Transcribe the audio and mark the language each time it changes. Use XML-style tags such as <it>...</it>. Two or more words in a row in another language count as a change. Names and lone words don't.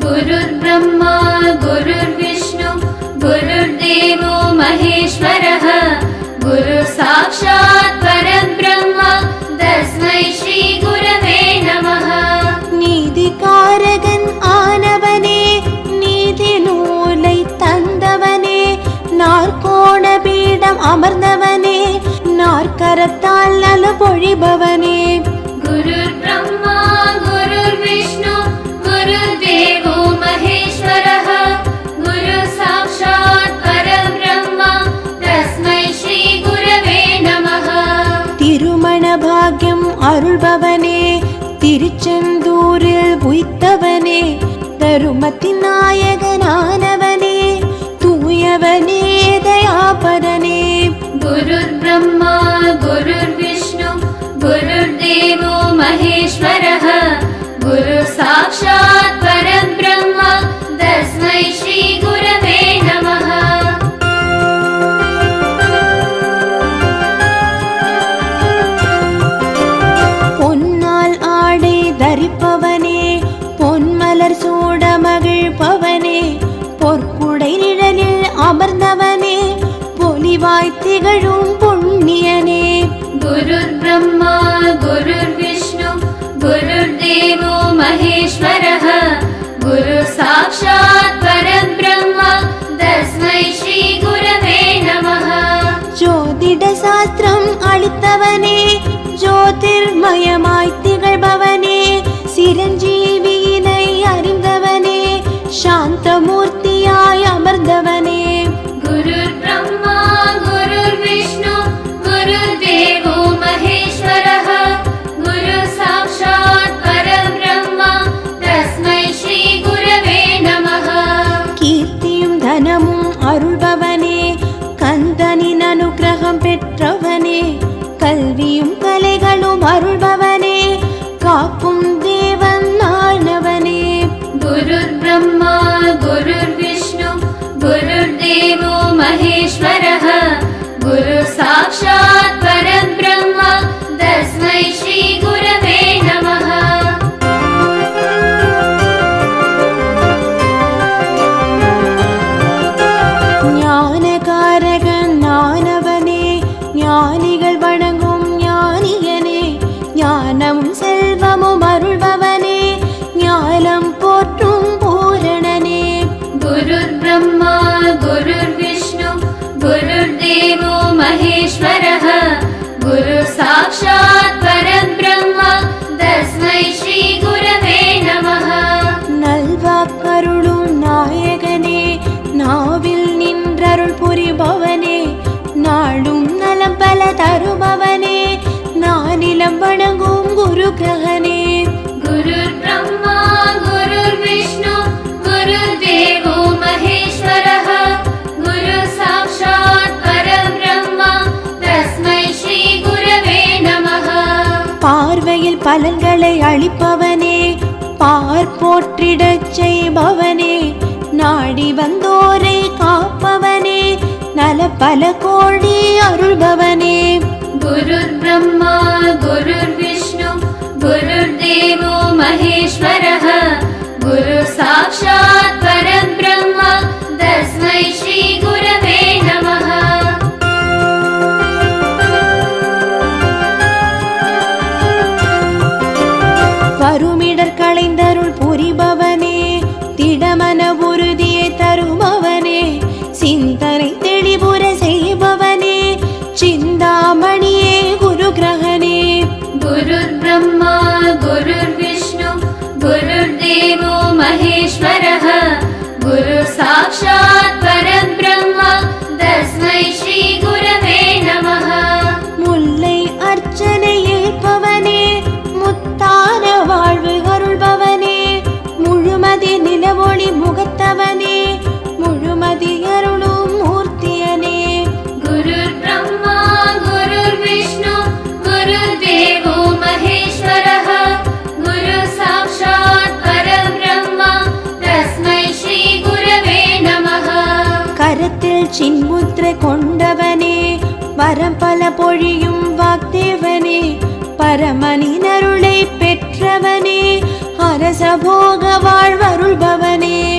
<sa>गुरुर्ब्रह्मा गुरुर्विष्णु गुरुर्देवो महेश्वरः गुरुः साक्षात् परब्रह्म तस्मै श्री गुरवे नमः</sa> <ta>நீதிகாரகன் ஆனவனே நீதி நூலை தந்தவனே நாற்கோண பீடம் அமர்ந்தவனே நாற்கரத்தால் நல பொழிபவனே</ta> <sa>गुरुर्ब्रह्मा गुरुर्विष्णु गुरुर्देवो महेश्वरः गुरुः साक्षात् परब्रह्म तस्मै श्री गुरवे नमः</sa> <ta>திருமண பாக்யம் அருள்பவனே திருச்செந்தூரில் உய்த்தவனே தருமத்தின் நாயகனானவனே தூயவனே தயாபரனே</ta> <sa>गुरुर्ब्रह्मा गुरुर्विष्णु गुरुर्देवो महेश्वरः गुरुः साक्षात् परब्रह्म तस्मै श्री गुरवे नमः</sa> <ta>பொன்னால் ஆடை தரிப்பவனே பொன்மலர் சூட மகிழ்பவனே பொற்குடை நிழலில் அமர்ந்தவனே பொலிவாய் திகழும் புண்ணியனே</ta> <sa>गुरुर्ब्रह्मा गुरुर्विष्णु गुरुर्देवो महेश्वरः गुरुः साक्षात् परब्रह्म तस्मै श्री गुरवे नमः</sa> <ta>ஜோதிட சாஸ்திரம் அளித்தவனே ஜோதிர்மயமாய் திகழ்பவனே சிரஞ்சீவியினை அறிந்தவனே சாந்தமூர்த்தியாய் அமர்ந்தவனே</ta> <sa>गुरुर्ब्रह्मा गुरुर्विष्णु गुरुर्देवो महेश्वरः गुरुः साक्षात् परब्रह्म तस्मै श्री गुरवे नमः</sa> <ta>கீர்த்தியும் தனமும் அருள்பவனே கந்தனின் அனுக்கிரகம் பெற்றவனே கல்வியும் கலைகளும் அருள்பவனே காக்கும் தேவன் ஆனவனே</ta> <sa>गुरुर्ब्रह्मा गुरुर्विष्णु गुरुर्देवो महेश्वरः गुरुः साक्षात् परब्रह्म तस्मै श्री गुरवे नमः</sa> <ta>ஞானகாரகன் ஆனவனே ஞானிகள் வணங்கும் ஞானியனே ஞானமும் செல்வமும் அருள்பவனே ஞானம் போற்றும் பூரணனே</ta> <sa>गुरुर्ब्रह्मा गुरुर्विष्णु गुरुर्देवो महेश्वरः गुरुः साक्षात् परब्रह्म तस्मै श्री गुरवे नमः</sa> <ta>நல்வாக்கருளும் நாயகனே நாவில் நின்றருள் புரிபவனே நாளும் நலம் பல தருபவனே நானிலம் வணங்கும் குரு கிரகனே</ta> <sa>गुरुर्ब्रह्मा गुरुर्विष्णु गुरुर्देवो महेश्वरः गुरुः साक्षात् परब्रह्म तस्मै श्री गुरवे नमः</sa> <ta>பார்வையில் பலன்களை அளிப்பவனே பார் போற்றிடச் செய்பவனே நாடி வந்தோரை காப்பவனே நல பல கோடி அருள்பவனே</ta> <sa>गुरुर्ब्रह्मा गुरुर्विष्णु गुरुर्देवो महेश्वरः गुरुः साक्षात् परब्रह्म तस्मै श्री गुरवे नमः</sa> <ta>வருமிடர் களைந்தருள் புரிபவனே திடமன உறுதியை தருபவனே சிந்தனை தெளிவுற செய்பவனே சிந்தாமணியே குரு கிரகனே</ta> <sa>गुरुर्ब्रह्मा गुरुर्विष्णु गुरुर्देवो महेश्वरः गुरुः साक्षात् परब्रह्म तस्मै श्री गुरवे नमः</sa> <ta>முல்லை அர்ச்சனை ஏற்பவனே முத்தான வாழ்வு அருள்பவனே முழுமதி நிலவொளி முகத்தவனே முழுமதி அருளும் மூர்த்தியனே</ta> <sa>गुरुर्ब्रह्मा गुरुर्विष्णु गुरुर्देवो महेश्वरः गुरुः साक्षात् परब्रह्म तस्मै श्री गुरवे नमः</sa> <ta>கரத்தில் சின்முத்திரை கொண்டவனே வரம் பல பொழியும் வாக்தேவனே பரமனின் அருளை பெற்றவனே அரச போக வாழ்வருள்பவனே</ta>